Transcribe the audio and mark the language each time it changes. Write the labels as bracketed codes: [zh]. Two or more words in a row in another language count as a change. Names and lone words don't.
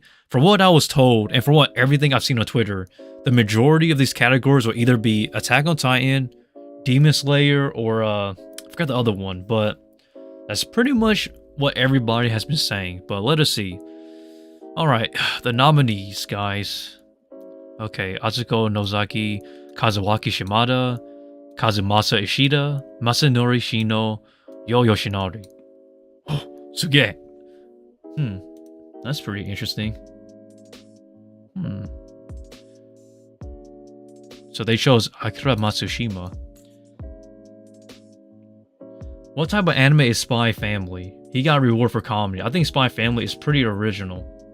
[en] From what I was told, and from what everything I've seen on Twitter, the majority of these categories will either be Attack on Titan, Demon Slayer, or I forgot the other one, but that's pretty much what everybody has been saying. But let us see. Alright, the nominees, guys. Okay, Atsuko Nozaki, Kazuaki Shimada, Kazumasa Ishida, Masanori Shino, Yo Yoshinari. Oh, Suge. That's pretty interesting. So they chose Akira Matsushima. What type of anime is Spy Family? He got a reward for comedy. I think Spy Family is pretty original.